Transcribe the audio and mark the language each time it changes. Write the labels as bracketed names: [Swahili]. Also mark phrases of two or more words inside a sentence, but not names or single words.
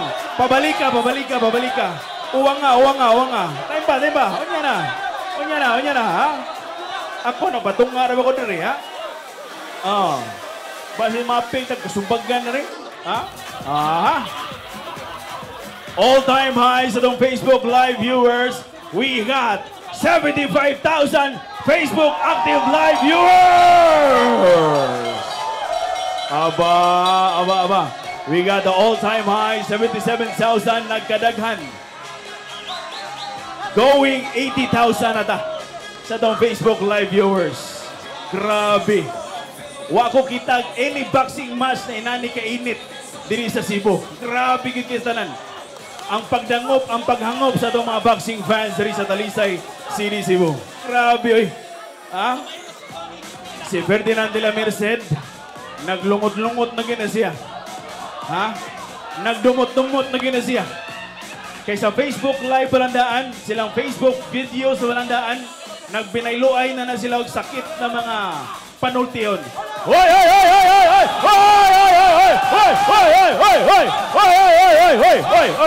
[Cebuano] Pabalik ka, pabalik ka, pabalik ka. Uwang nga, uwang nga, uwang nga. Time pa, time pa. Unya na, unya na, unya na, ha? Ako, nagpatunga rin ako diri, ha? Oh. Basi maping, nagkasumbagan na rin. Ha? Aha. [English] All-time high [Cebuano] sa itong Facebook Live viewers. [English] We got 75,000 Facebook active live viewers. [Cebuano] Aba, aba, aba. [English] We got the all-time high, 77,000 nagkadaghan. [Cebuano] Going 80,000 ata sa itong Facebook Live viewers. Grabe. Wa ko kitag any [English] boxing match [Cebuano] na inani kainit diri sa Cebu. Grabe kikitanan. Ang pagdangop, ang paghangop sa itong mga [English] boxing fans [Cebuano] diri sa Talisay City, Cebu. Grabe, oy. Ha? Si Ferdinand de la Merced, naglungot-lungot na gina siya. Ha? Nagdumot-dumot na gina siya. Kaysa Facebook Live palandaan, silang Facebook videos palandaan, nagbinayloay na sila og sakit na mga panultiyon. Hoy, hoy, hoy, hoy, hoy, hoy, hoy, hoy, hoy, hoy, hoy, hoy, hoy, hoy, hoy, hoy, hoy, hoy, hoy, hoy.